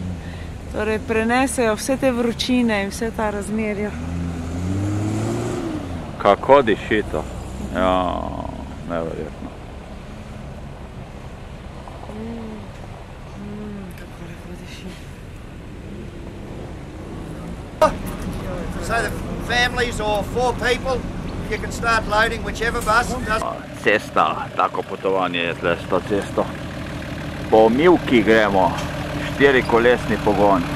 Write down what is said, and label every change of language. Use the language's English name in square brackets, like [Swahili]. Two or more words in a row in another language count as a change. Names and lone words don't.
[Slovenian] Torej prenesejo vse te vročine in vse ta razmerja. Kako diši to? Ja, neverjetno. Kako lepo diši. [English] So the families or 4 people, you can start loading whichever bus does. [Slovenian] Cesta, tako potovanje je tle s to cesto. Po Mivki gremo, 4-kolesni pogon.